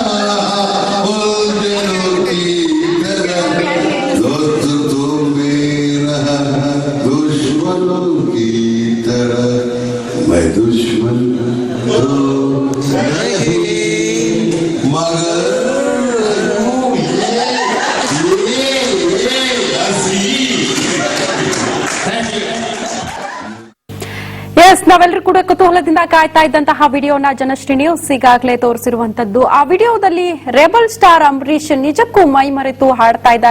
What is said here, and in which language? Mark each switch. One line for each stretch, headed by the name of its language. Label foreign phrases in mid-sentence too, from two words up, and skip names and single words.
Hindi: उलझनों की तरह दोस्त तो मेरा दुश्मनों की तरह मैं दुश्मन तो नहीं मगर
Kannada: ಎಸ್ ನಾವೆಲ್ಲರೂ ಕೂಡ ಕುತೂಹಲದಿಂದ ಕಾಯ್ತಾ ಇದ್ದಂತಹ ವಿಡಿಯೋನ ಜನಶ್ರೀ ನ್ಯೂಸ್ ಈಗಾಗಲೇ ತೋರಿಸಿರುವಂತದ್ದು. ಆ ವಿಡಿಯೋದಲ್ಲಿ ರೆಬಲ್ ಸ್ಟಾರ್ ಅಂಬರೀಶ್ ನಿಜಕ್ಕೂ ಮೈ ಮರೆತು ಹಾಡ್ತಾ ಇದ್ದಾರೆ.